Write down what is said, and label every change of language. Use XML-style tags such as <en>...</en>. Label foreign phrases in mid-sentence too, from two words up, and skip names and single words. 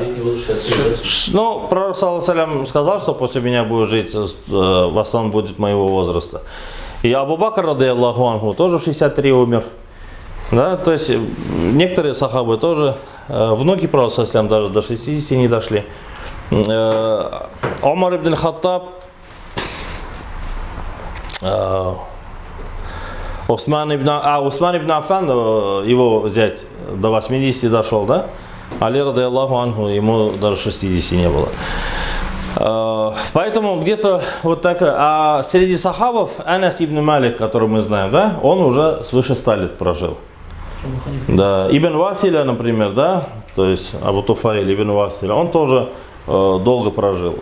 <ru>Ну, пророк,</ru> <ar>صلى الله عليه وسلم,</ar> <ru>сказал, что после меня будет жить, в основном будет моего возраста. И Абу Бакр,</ru> <ar>رضي الله عنه,</ar> <ru>тоже в 63 умер. Да? То есть некоторые сахабы тоже, внуки пророка,</ru> <ar>صلى الله عليه وسلم,</ar> <ru>даже до 60 не дошли. Умар ибн аль-Хаттаб, Усман ибн Аффан, его зять, до 80 дошел, да? Али,</ru> <ar>رضي الله عنه,</ar> <ru>ему даже 60 не было. Поэтому где-то вот так. А среди сахабов Анас ибн Малик, который мы знаем, да, он уже свыше 100 лет прожил. Да. Ибн Василя, например, да, то есть Абу Туфаиль ибн Василя, он тоже долго прожил.</ru>